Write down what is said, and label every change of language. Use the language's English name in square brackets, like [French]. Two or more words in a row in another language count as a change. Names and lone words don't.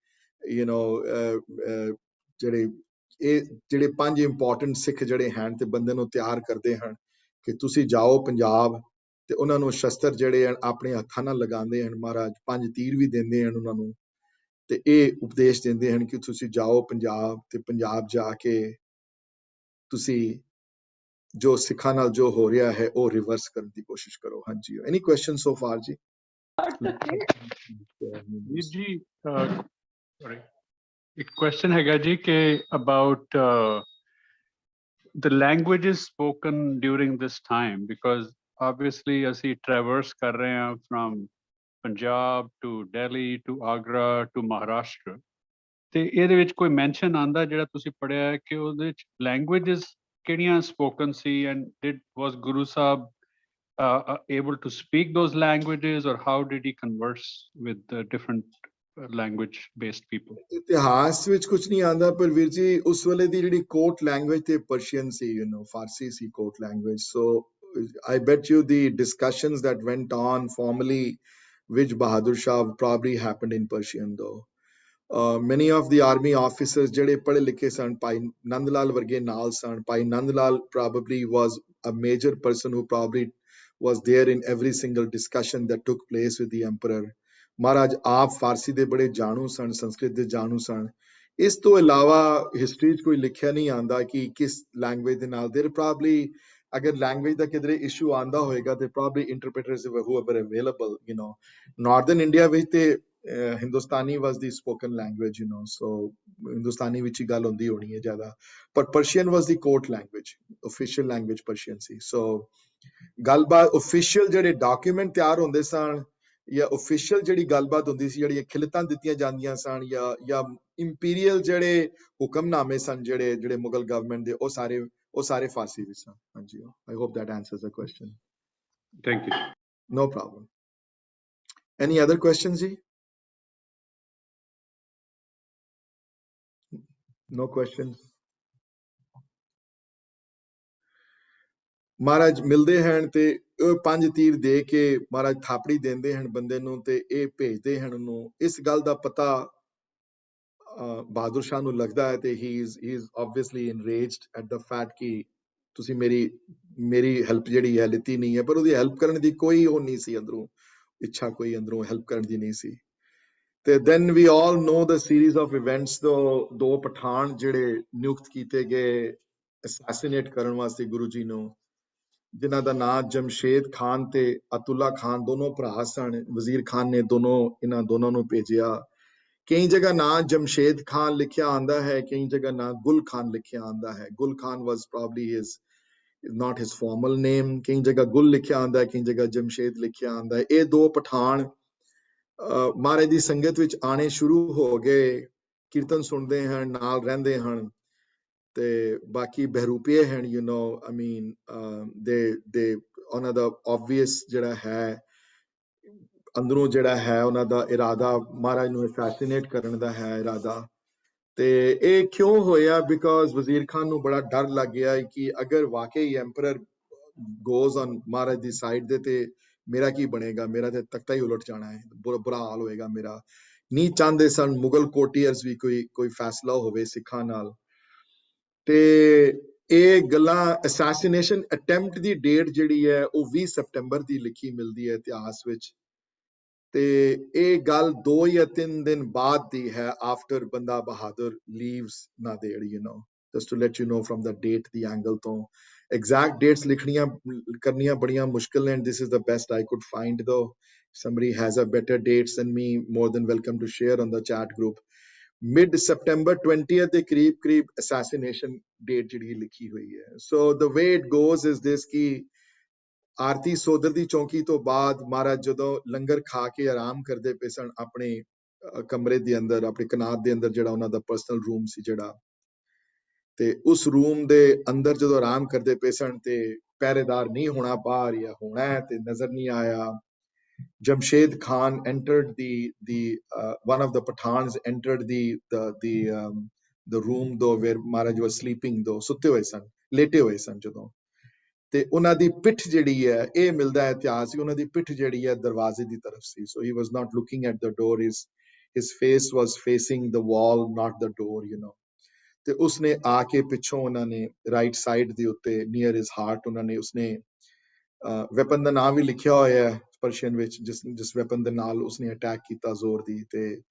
[Punjabi] ਜਿਹੜੇ 5 ਇੰਪੋਰਟੈਂਟ ਸਿੱਖ ਜਿਹੜੇ ਹਨ ਤੇ ਬੰਦੇ ਨੂੰ ਤਿਆਰ ਕਰਦੇ ਹਨ ਕਿ ਤੁਸੀਂ ਜਾਓ ਪੰਜਾਬ ਤੇ ਉਹਨਾਂ ਨੂੰ ਸ਼ਸਤਰ ਜਿਹੜੇ ਹਨ ਆਪਣੇ ਹੱਥਾਂ ਨਾਲ ਲਗਾਉਂਦੇ ਹਨ ਮਹਾਰਾਜ 5 ਤੀਰ ਵੀ ਦਿੰਦੇ ਹਨ ਉਹਨਾਂ ਨੂੰ ਤੇ ਇਹ ਉਪਦੇਸ਼ ਦਿੰਦੇ ਹਨ ਕਿ ਤੁਸੀਂ ਜਾਓ ਪੰਜਾਬ ਤੇ ਪੰਜਾਬ ਜਾ ਕੇ ਤੁਸੀਂ ਜੋ ਸਿੱਖਾਂ ਨਾਲ ਜੋ ਹੋ ਰਿਹਾ ਹੈ ਉਹ ਰਿਵਰਸ ਕਰਨ ਦੀ ਕੋਸ਼ਿਸ਼ ਕਰੋ ਹਾਂਜੀ [English] any question so far [Punjabi] ਜੀ [English] ਜੀ sorry ਇੱਕ question ਹੈਗਾ ਜੀ ਕਿ about the languages spoken during this time because obviously [Punjabi] ਅਸੀਂ traverse ਕਰ ਰਹੇ ਹਾਂ [English] from Punjab to Delhi to Agra to Maharashtra. [Punjabi] ਤੇ ਇਹਦੇ ਵਿੱਚ ਕੋਈ ਮੈਂਸ਼ਨ ਆਂਦਾ ਜਿਹੜਾ ਤੁਸੀਂ ਪੜਿਆ ਹੈ ਕਿ ਉਹਦੇ ਵਿੱਚ ਲੈਂਗੁਏਜਸ ਕਿਹੜੀਆਂ ਸਪੋਕਨ ਸੀ ਐਂਡ [English] was Guru Sahib able to speak those languages or how did he converse with the different language based people? [Punjabi] ਇਤਿਹਾਸ ਵਿੱਚ ਕੁਝ ਨਹੀਂ ਆਂਦਾ ਪਰ ਵੀਰ ਜੀ ਉਸ ਵੇਲੇ ਦੀ ਜਿਹੜੀ [English] court language [Punjabi] ਤੇ ਪਰਸ਼ੀਅਨ ਸੀ ਫਾਰਸੀ ਸੀ [English] court language so I bet you the discussions that went on formally which Bahadur Shah probably happened in Persian though. Many of the army officers [Punjabi] ਜਿਹੜੇ ਪੜ੍ਹੇ ਲਿਖੇ ਸਨ ਭਾਈ ਨੰਦ ਲਾਲ ਵਰਗੇ ਨਾਲ ਸਨ ਭਾਈ ਨੰਦ ਲਾਲ [English] probably was a major person who probably was there in every single discussion that took place with the emperor. [Punjabi] ਮਹਾਰਾਜ ਆਪ ਫਾਰਸੀ ਦੇ ਬੜੇ ਜਾਣੂ ਸਨ ਸੰਸਕ੍ਰਿਤ ਦੇ ਜਾਣੂ ਸਨ ਇਸ ਤੋਂ ਇਲਾਵਾ ਹਿਸਟਰੀ 'ਚ ਕੋਈ ਲਿਖਿਆ ਨਹੀਂ ਆਂਦਾ ਕਿ ਕਿਸ ਲੈਂਗੁਏਜ ਦੇ ਨਾਲ [English] there probably [Punjabi] ਅਗਰ ਲੈਂਗੁਏਜ ਦਾ ਕਿਧਰੇ ਇਸ਼ੂ ਆਂਦਾ ਹੋਏਗਾ ਤੇ [English] probably interpreters who were available northern India [Punjabi] ਵਿੱਚ ਤੇ [English] Hindustani was the spoken language so [Punjabi] Hindustani ਵਿੱਚ ਹੀ ਗੱਲ ਹੁੰਦੀ ਹੋਣੀ ਹੈ ਜ਼ਿਆਦਾ ਪਰ [English] Persian was the court language official language [Punjabi] Persian ਸੀ so ਗੱਲਬਾਤ official ਜਿਹੜੇ document ਤਿਆਰ ਹੁੰਦੇ ਸਨ ਜਾਂ official ਜਿਹੜੀ ਗੱਲਬਾਤ ਹੁੰਦੀ ਸੀ ਜਿਹੜੀਆਂ ਖਿਲਤਾਂ ਦਿੱਤੀਆਂ ਜਾਂਦੀਆਂ ਸਨ ਜਾਂ imperial ਜਿਹੜੇ ਹੁਕਮਨਾਮੇ ਸਨ ਜਿਹੜੇ ਮੁਗਲ ਗਵਰਨਮੈਂਟ ਦੇ ਉਹ ਸਾਰੇ ਫਾਰਸੀ ਵਿੱਚ ਸਨ ਹਾਂਜੀ [English] I hope that answers the question. Thank you. No problem. Any other questions ji? No questions. [Punjabi] ਮਹਾਰਾਜ ਮਿਲਦੇ ਹਨ ਤੇ ਉਹ 5 ਤੀਰ ਦੇ ਕੇ ਮਹਾਰਾਜ ਥਾਪੜੀ ਦਿੰਦੇ ਹਨ ਬੰਦੇ ਨੂੰ ਤੇ ਇਹ ਭੇਜਦੇ ਹਨ ਉਹਨੂੰ ਇਸ ਗੱਲ ਦਾ ਪਤਾ ਬਹਾਦਰ ਸ਼ਾਹ ਨੂੰ ਲੱਗਦਾ ਹੈ ਤੇ [English] he is obviously enraged at the fact [Punjabi] ਕਿ ਤੁਸੀਂ ਮੇਰੀ ਹੈਲਪ ਜਿਹੜੀ ਹੈ ਲਿੱਤੀ ਨਹੀਂ ਹੈ ਪਰ ਉਹਦੀ ਹੈਲਪ ਕਰਨ ਦੀ ਕੋਈ ਉਹ ਨਹੀਂ ਸੀ ਅੰਦਰੋਂ ਇੱਛਾ ਕੋਈ ਅੰਦਰੋਂ ਹੈਲਪ ਕਰਨ ਦੀ ਨਹੀਂ ਸੀ ਤੇ [English] then we all know the series of events [Punjabi] ਦੋ ਪਠਾਨ ਜਿਹੜੇ ਨਿਯੁਕਤ ਕੀਤੇ ਗਏ assassinate ਕਰਨ ਵਾਸਤੇ ਗੁਰੂ ਜੀ ਨੂੰ ਜਿਨ੍ਹਾਂ ਦਾ ਨਾਮ ਜਮਸ਼ੇਦ ਖਾਨ ਤੇ ਅਤੁੱਲਾ ਖਾਨ ਦੋਨੋਂ ਭਰਾ ਸਨ ਵਜ਼ੀਰ ਖਾਨ ਨੇ ਇਹਨਾਂ ਦੋਨਾਂ ਨੂੰ ਭੇਜਿਆ ਕਈ ਜਗ੍ਹਾ ਨਾਮ ਜਮਸ਼ੇਦ ਖਾਨ ਲਿਖਿਆ ਆਂਦਾ ਹੈ ਕਈ ਜਗ੍ਹਾ ਨਾਮ ਗੁਲ ਖਾਨ ਲਿਖਿਆ ਆਂਦਾ ਹੈ ਗੁਲ ਖਾਨ [English] was probably not his formal name [Punjabi] ਕਈ ਜਗ੍ਹਾ ਗੁਲ ਲਿਖਿਆ ਆਂਦਾ ਹੈ ਕਈ ਜਗ੍ਹਾ ਜਮਸ਼ੇਦ ਲਿਖਿਆ ਆਂਦਾ ਹੈ ਇਹ ਦੋ ਪਠਾਨ ਮਹਾਰਾਜ ਦੀ ਸੰਗਤ ਵਿੱਚ ਆਣੇ ਸ਼ੁਰੂ ਹੋ ਗਏ ਕੀਰਤਨ ਸੁਣਦੇ ਹਨ ਨਾਲ ਰਹਿੰਦੇ ਹਨ ਤੇ ਬਾਕੀ ਬਹਿਰੂਪੀਏ ਹਨ [English] I mean they [Punjabi] ਉਹਨਾਂ ਦਾ obvious ਜਿਹੜਾ ਹੈ ਅੰਦਰੋਂ ਜਿਹੜਾ ਹੈ ਉਹਨਾਂ ਦਾ ਇਰਾਦਾ ਮਹਾਰਾਜ ਨੂੰ assassinate ਕਰਨ ਦਾ ਹੈ ਇਰਾਦਾ ਤੇ ਇਹ ਕਿਉਂ ਹੋਇਆ ਬਿਕਾਜ਼ ਵਜ਼ੀਰ ਖਾਨ ਨੂੰ ਬੜਾ ਡਰ ਲੱਗ ਗਿਆ ਕਿ ਅਗਰ ਵਾਕਈ ਐਮਪਰਰ [English] goes on [Punjabi] ਮਹਾਰਾਜ ਦੀ ਸਾਈਡ ਦੇ ਤੇ ਮੇਰਾ ਕੀ ਬਣੇਗਾ ਮੇਰਾ ਤੇ ਤਖਤਾ ਹੀ ਉਲਟ ਜਾਣਾ ਹੈ ਬੁਰਾ ਹਾਲ ਹੋਏਗਾ ਮੇਰਾ ਨਹੀਂ ਚਾਹੁੰਦੇ ਸਨ ਮੁਗਲ ਕੋਟੀਅਰਸ ਵੀ ਕੋਈ ਫੈਸਲਾ ਹੋਵੇ ਸਿੱਖਾਂ ਨਾਲ ਤੇ ਇਹ ਗੱਲਾਂ [English] assassination attempt [Punjabi] ਦੀ ਡੇਟ ਜਿਹੜੀ ਹੈ ਉਹ 20 ਸਤੰਬਰ ਦੀ ਲਿਖੀ ਮਿਲਦੀ ਹੈ ਇਤਿਹਾਸ ਵਿੱਚ ਤੇ ਇਹ ਗੱਲ 2 ਜਾਂ 3 ਦਿਨ ਬਾਅਦ ਦੀ ਹੈ [English] after ਬੰਦਾ ਬਹਾਦਰ leaves ਨਾਂਦੇੜ just to let you know from the date the angle ਤੋਂ exact dates [Punjabi] ਲਿਖਣੀਆਂ ਕਰਨੀਆਂ ਬੜੀਆਂ ਮੁਸ਼ਕਿਲ ਨੇ [English] and this is the best I could find though somebody has a better dates than me more than welcome to share on the chat group mid September 20th [Punjabi] ਦੇ ਕਰੀਬ [English] assassination date [Punjabi] ਜਿਹੜੀ ਲਿਖੀ ਹੋਈ ਹੈ [English] so the way it goes is this ਕਿ [Punjabi] ਆਰਤੀ ਸੋਦਰ ਦੀ ਚੌਂਕੀ ਤੋਂ ਬਾਅਦ ਮਹਾਰਾਜ ਜਦੋਂ ਲੰਗਰ ਖਾ ਕੇ ਆਰਾਮ ਕਰਦੇ ਪਏ ਸਨ ਆਪਣੇ ਕਮਰੇ ਦੇ ਅੰਦਰ ਆਪਣੇ ਕਨਾਤ ਦੇ ਅੰਦਰ ਜਿਹੜਾ ਉਹਨਾਂ ਦਾ [English] personal room [Punjabi] ਸੀ ਜਿਹੜਾ ਤੇ ਉਸ ਰੂਮ ਦੇ ਅੰਦਰ ਜਦੋਂ ਆਰਾਮ ਕਰਦੇ ਪਏ ਸਨ ਤੇ ਪਹਿਰੇਦਾਰ ਨਹੀਂ ਹੋਣਾ ਬਾਹਰ ਜਾਂ ਹੋਣਾ ਹੈ ਤੇ ਨਜ਼ਰ ਨਹੀਂ ਆਇਆ [English] Jamshed Khan entered one of the Pathans entered the room though where Maharaj was sleeping though [Punjabi] ਸੁੱਤੇ ਹੋਏ ਸਨ ਲੇਟੇ ਹੋਏ ਸਨ ਜਦੋਂ ਤੇ ਉਹਨਾਂ ਦੀ ਪਿੱਠ ਜਿਹੜੀ ਹੈ ਇਹ ਮਿਲਦਾ ਹੈ ਇਤਿਹਾਸ ਕਿ ਉਹਨਾਂ ਦੀ ਪਿੱਠ ਜਿਹੜੀ ਹੈ ਦਰਵਾਜ਼ੇ ਦੀ ਤਰਫ ਸੀ [English] so he was not looking at the door his face was facing the wall not the door [Punjabi] ਤੇ ਉਸਨੇ ਆ ਕੇ ਪਿੱਛੋਂ ਉਹਨਾਂ ਨੇ [English] right side [Punjabi] ਦੇ ਉੱਤੇ [English] near his heart [Punjabi] ਉਹਨਾਂ ਨੇ ਉਸਨੇ ਵੈਪਨ ਦਾ ਨਾਮ ਵੀ ਲਿਖਿਆ ਹੋਇਆ ਹੈ ਪਰਸ਼ੀਅਨ ਵਿੱਚ ਜਿਸ ਵੈਪਨ ਦੇ ਨਾਲ ਉਸਨੇ ਅਟੈਕ ਕੀਤਾ ਜ਼ੋਰ ਦੀ ਤੇ